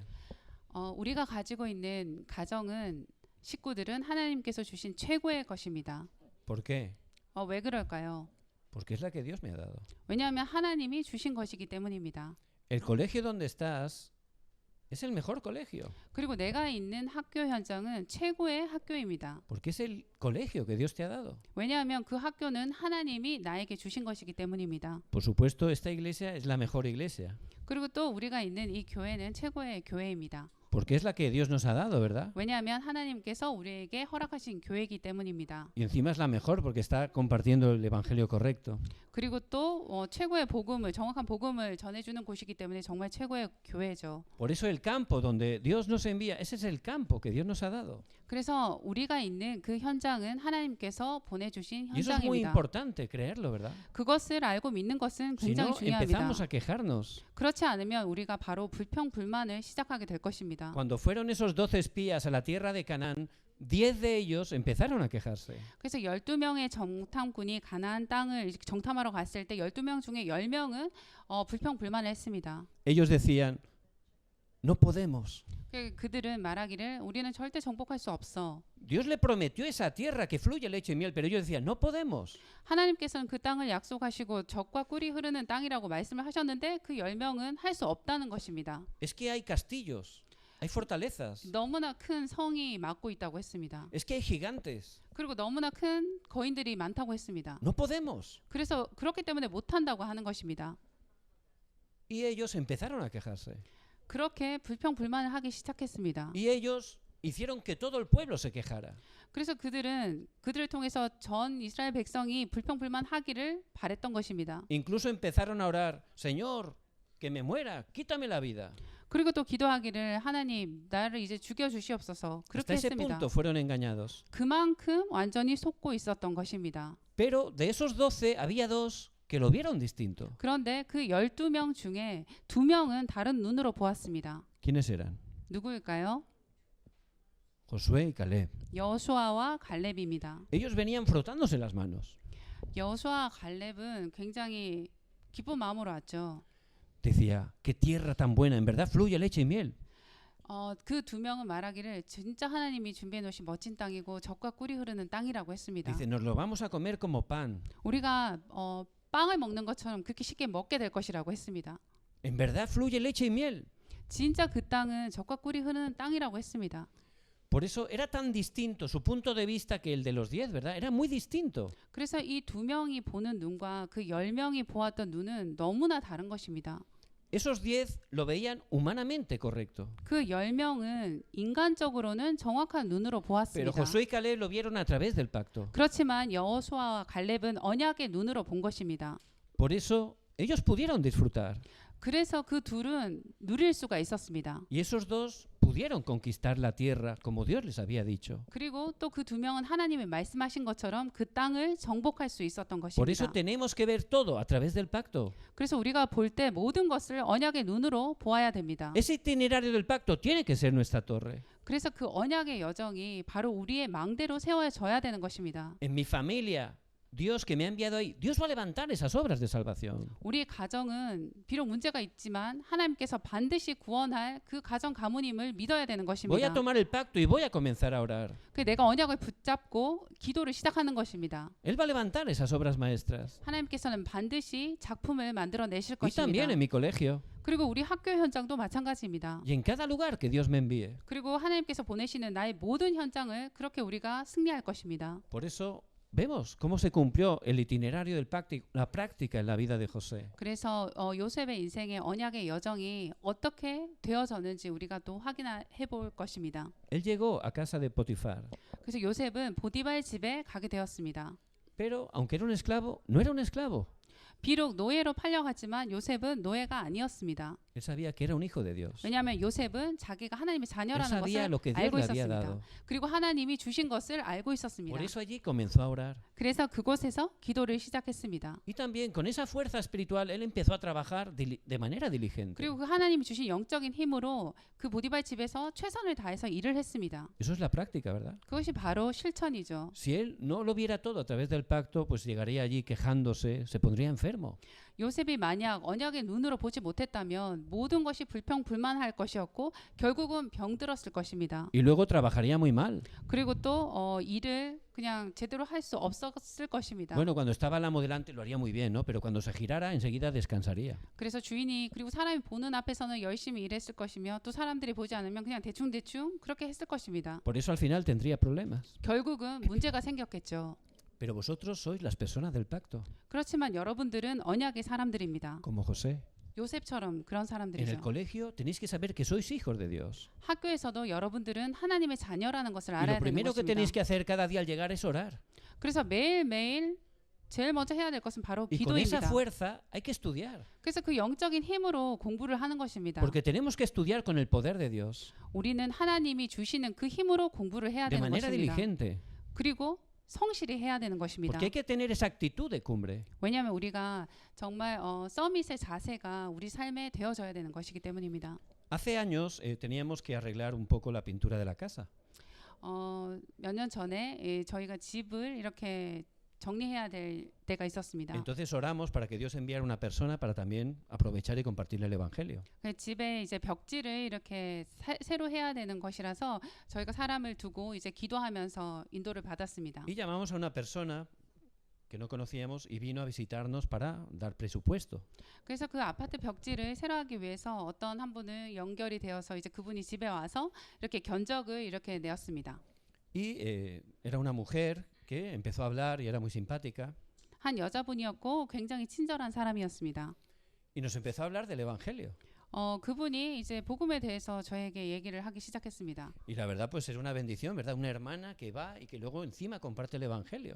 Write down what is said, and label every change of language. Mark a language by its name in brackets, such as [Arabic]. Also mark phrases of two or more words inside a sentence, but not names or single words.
[Korean] 우리가 가지고 있는 가정은 식구들은 하나님께서 주신 최고의 것입니다. [Spanish] ¿Por qué? [Korean] 왜 그럴까요? [Spanish] Porque es la que Dios me ha dado. [Korean] 왜냐하면 하나님이 주신 것이기 때문입니다. [Spanish] El colegio donde estás es el mejor colegio. [Korean] 그리고 내가 있는 학교 현장은 최고의 학교입니다. [Spanish] Porque es el colegio que Dios te ha dado. [Korean] 왜냐하면 그 학교는 하나님이 나에게 주신 것이기 때문입니다. [Spanish] Por supuesto, esta iglesia es la mejor iglesia. [Korean] 그리고 또 우리가 있는 이 교회는 최고의 교회입니다. [Spanish] Porque es la que Dios nos ha dado, ¿verdad? [Korean] 왜냐하면 하나님께서 우리에게 허락하신 교회이기 때문입니다. [Spanish] Y encima es la mejor porque está compartiendo el evangelio correcto. [Korean] 그리고 또 최고의 복음을, 정확한 복음을 전해주는 곳이기 때문에 정말 최고의 교회죠. [Spanish] Por eso el campo donde Dios nos envía, ese es el campo que Dios nos ha dado. [Korean] 그래서 우리가 있는 그 현장은 하나님께서 보내주신 [Spanish] Y eso es muy [Korean] 현장입니다. [Spanish] importante creerlo, ¿verdad? [Korean] 그것을 알고 믿는 것은 [Spanish] Si [Korean] 굉장히 [Spanish] no, [Korean] 중요합니다. [Spanish] empezamos a quejarnos. [Korean] 그렇지 않으면 우리가 바로 불평불만을 시작하게 될 것입니다. [Spanish] Cuando fueron esos 12 espías a la tierra de Canaán, 10 de ellos empezaron a quejarse. [Korean] 그래서 12명의 정탐꾼이 가나안 땅을 정탐하러 갔을 때 12명 중에 10명은 불평불만을 했습니다. [Spanish] Ellos decían, no podemos. [Korean] 그들은 말하기를 우리는 절대 정복할 수 없어. [Spanish] Dios le prometió esa tierra que fluye leche y miel, pero ellos decían, no podemos. [Korean] 하나님께서는 그 땅을 약속하시고 젖과 꿀이 흐르는 땅이라고 말씀을 하셨는데 그 10명은 할 수 없다는 것입니다. [Spanish] Es que hay castillos, hay fortalezas, [Korean] 너무나 큰 성이 막고 있다고 했습니다. [Spanish] es que hay gigantes, [Korean] 그리고 너무나 큰 거인들이 많다고 했습니다. [Spanish] no podemos. [Korean] 그래서 그렇기 때문에 못한다고 하는 것입니다. [Spanish] Y ellos empezaron a quejarse. [Korean] 그렇게 불평불만을 하기 시작했습니다. [Spanish] Y ellos hicieron que todo el pueblo se quejara. [Korean] 그래서 그들을 통해서 전 이스라엘 백성이 불평불만하기를 바랬던 것입니다. [Spanish] Incluso empezaron a orar, Señor, que me muera, quítame la vida. [Korean] 그리고 또 기도하기를 하나님 나를 이제 죽여 주시옵소서 그렇게 [Spanish] Hasta ese [Korean] 했습니다. [Spanish] punto fueron engañados. [Korean] 그만큼 완전히 속고 있었던 것입니다. [Spanish] Pero de esos 12 había dos que lo vieron distinto. [Korean] 그런데 그 12명 중에 2명은 다른 눈으로 보았습니다. [Spanish] ¿Quiénes eran? [Korean] 누구일까요? [Spanish] Josué y Caleb. [Korean] 여호수아와 갈렙입니다. [Spanish] Ellos venían frotándose las manos. [Korean] 여호수아 갈렙은 굉장히 기쁜 마음으로 왔죠. [Spanish] Decía, qué tierra tan buena, en verdad fluye leche y miel. [Korean] 그 2명은 말하기를 진짜 하나님이 준비해 놓으신 멋진 땅이고 젖과 꿀이 흐르는 땅이라고 했습니다. [Spanish] Dice, nos lo vamos a comer como pan. [Korean] 우리가 빵을 먹는 것처럼 그렇게 쉽게 먹게 될 것이라고 했습니다. [Spanish] En verdad fluye leche y miel. [Korean] 진짜 그 땅은 젖과 꿀이 흐르는 땅이라고 했습니다. [Spanish] Por eso era tan distinto su punto de vista que el de los 10, ¿verdad? Era muy distinto. [Korean] 그래서 이 2명이 보는 눈과 그 10명이 보았던 눈은 너무나 다른 것입니다. [Spanish] Esos 10 lo veían humanamente correcto. [Korean] 그 10명은 인간적으로는 정확한 눈으로 [Spanish] Pero [Korean] 보았습니다. [Spanish] Josué y Caleb lo vieron a través del pacto. [Korean] 그렇지만 여호수아와 갈렙은 언약의 눈으로 본 것입니다. [Spanish] Por eso ellos pudieron disfrutar. [Korean] 그래서 그 둘은 누릴 수가 있었습니다. [Spanish] Y esos dos pudieron conquistar la tierra como Dios les había dicho. [Korean] 그리고 또 그 2명은 하나님이 말씀하신 것처럼 그 땅을 정복할 수 있었던 [Spanish] Por eso [Korean] 것입니다. [Spanish] tenemos que ver todo a través del pacto. [Korean] 그래서 우리가 볼 때 모든 것을 언약의 눈으로 보아야 됩니다. [Spanish] Ese itinerario del pacto tiene que ser nuestra torre. [Korean] 그래서 그 언약의 여정이 바로 우리의 망대로 세워져야 되는 것입니다. [Spanish] En mi familia, Dios que me ha enviado ahí, Dios va a levantar esas obras de salvación. [Korean] 우리의 가정은 비록 문제가 있지만 하나님께서 반드시 구원할 그 가정 가문임을 믿어야 되는 [Spanish] Voy [Korean] 것입니다. [Spanish] a tomar el pacto y voy a comenzar a orar. [Korean] 그 내가 언약을 붙잡고 기도를 시작하는 것입니다. [Spanish] Él va a levantar esas obras maestras. [Korean] 하나님께서는 반드시 작품을 만들어 내실 [Spanish] Y también [Korean] 것입니다. [Spanish] en mi colegio [Korean] 그리고 우리 학교 현장도 마찬가지입니다. [Spanish] y en cada lugar que Dios me envíe. [Korean] 그리고 하나님께서 보내시는 나의 모든 현장을 그렇게 우리가 승리할 것입니다. [Spanish] Por eso vemos cómo se cumplió el itinerario del pacto y la práctica en la vida de José. [Korean] 그래서 요셉의 인생의 언약의 여정이 어떻게 되어졌는지 우리가 또 확인해 볼 것입니다. [Spanish] Él llegó a casa de Potifar [Korean] 그래서 요셉은 보디발 집에 가게 되었습니다. [Spanish] Pero aunque era un esclavo, no era un esclavo. [Korean] 비록 노예로 팔려갔지만 요셉은 노예가 아니었습니다. [Spanish] Él sabía que era un hijo de Dios. [Korean] 왜냐하면 요셉은 자기가 하나님의 [Spanish] Él [Korean] 자녀라는 [Spanish] sabía [Korean] 것을 [Spanish] lo que Dios [Korean] 알고 [Spanish] le había [Korean] 있었습니다. [Spanish] dado. [Korean] 그리고 하나님이 주신 것을 알고 있었습니다. [Spanish] Por eso allí comenzó a orar. [Korean] 그래서 그곳에서 기도를 시작했습니다. [Spanish] Y también con esa fuerza espiritual él empezó a trabajar de manera diligente. [Korean] 그리고 그 하나님이 주신 영적인 힘으로 그 보디발 집에서 최선을 다해서 일을 했습니다. [Spanish] Eso es la práctica, ¿verdad? [Korean] 그것이 바로 실천이죠. [Spanish] Si él no lo viera todo a través del pacto, pues llegaría allí quejándose, se pondría enfermo. [Korean] 요셉이 만약 언약의 눈으로 보지 못했다면 모든 것이 불평불만할 것이었고 결국은 병들었을 것입니다. [Spanish] Y luego trabajaría muy mal. [Korean] 그리고 또 일을 그냥 제대로 할 수 없었을 것입니다. [Spanish] Bueno, cuando estaba el amo delante lo haría muy bien, ¿no? Pero cuando se girara enseguida descansaría. [Korean] 그래서 주인이 그리고 사람이 보는 앞에서는 열심히 일했을 것이며 또 사람들이 보지 않으면 그냥 대충대충 그렇게 했을 것입니다. [Spanish] Por eso al final tendría problemas. [Korean] 결국은 문제가 생겼겠죠. [Spanish] Pero vosotros sois las personas del pacto, [Korean] 그렇지만 여러분들은 언약의 사람들입니다. [Spanish] como José. [Korean] 요셉처럼 그런 [Spanish] En el [Korean] 사람들이죠. [Spanish] colegio tenéis que saber que sois hijos de Dios. [Korean] 학교에서도 여러분들은 하나님의 자녀라는 것을 [Spanish] Y lo [Korean] 알아야 되는 [Spanish] primero que tenéis [Korean] 것입니다. [Spanish] que hacer cada día al llegar es orar. [Korean] 그래서 매일매일 제일 먼저 해야 될 것은 바로 [Spanish] Y con esa [Korean] 기도입니다. [Spanish] fuerza hay que estudiar. [Korean] 그래서 그 영적인 힘으로 공부를 하는 것입니다. [Spanish] Porque tenemos que estudiar con el poder de Dios. [Korean] 우리는 하나님이 주시는 그 힘으로 공부를 해야 [Spanish] De [Korean] 되는 [Spanish] manera [Korean] 것입니다. [Spanish] diligente. [Korean] 그리고 성실히 해야 되는 것입니다. [Spanish] Porque hay que tener esa actitud de cumbre. [Korean] 왜냐하면 우리가 정말 서밋의 자세가 우리 삶에 되어져야 되는 것이기 때문입니다. [Spanish] Hace años teníamos que arreglar un poco la pintura de la casa. [Korean] 몇 년 전에 저희가 집을 이렇게 정리해야 될 때가 있었습니다. [Spanish] Entonces oramos para que Dios enviara una persona para también aprovechar y compartirle el evangelio. [Korean] 집에 이제 벽지를 이렇게 새로 해야 되는 것이라서 저희가 사람을 두고 이제 기도하면서 인도를 받았습니다. [Spanish] Y llamamos a una persona que no conocíamos y vino a visitarnos para dar presupuesto. [Korean] 그래서 그 아파트 벽지를 새로 하기 위해서 어떤 한 분을 연결이 되어서 이제 그분이 집에 와서 이렇게 견적을 이렇게 내었습니다. [Spanish] Y era una mujer que empezó a hablar y era muy simpática [Korean] 한 여자분이었고 굉장히 친절한 사람이었습니다. [Spanish] y nos empezó a hablar del evangelio. [Korean] 그분이 이제 복음에 대해서 저에게 얘기를 하기 시작했습니다. [Spanish] Y la verdad pues era una bendición, ¿verdad? Una hermana que va y que luego encima comparte el evangelio.